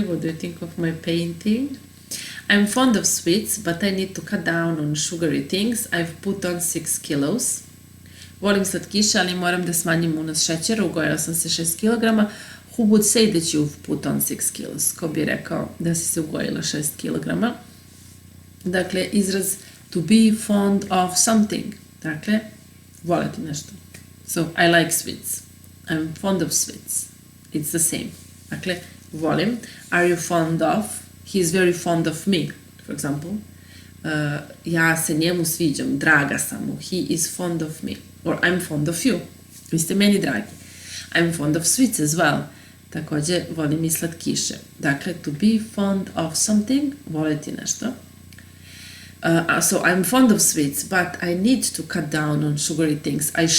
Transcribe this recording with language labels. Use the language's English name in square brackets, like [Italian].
[English] What do you think of my painting? I'm fond of sweets, but I need to cut down on sugary things. I've put on 6 kilos. [Serbian] Volim slatkiše, ali moram da smanjim unos šećera. Ugojila sam se 6 kilograma. [English] Who would say that you've put on 6 kilos? [Serbian] Ko bi rekao da si se ugojila 6 kilograma? Dakle, izraz [English] to be fond of something. [Serbian] Dakle, voleti nešto. [English] So, I like sweets. I'm fond of sweets. It's the same. [Serbian] Dakle, volim. [English] Are you fond of? He is very fond of me, for example. [Serbian] Ja se njemu sviđam, draga sam mu. [English] He is fond of me. Or I'm fond of you. [Serbian] Vi ste meni dragi. [English] I'm fond of sweets as well. [Serbian] Takođe, volim i slatkiše. Dakle, [English] to be fond of something, [Serbian] voleti nešto. [English] So, I'm fond of sweets, but I need to cut down on sugary things.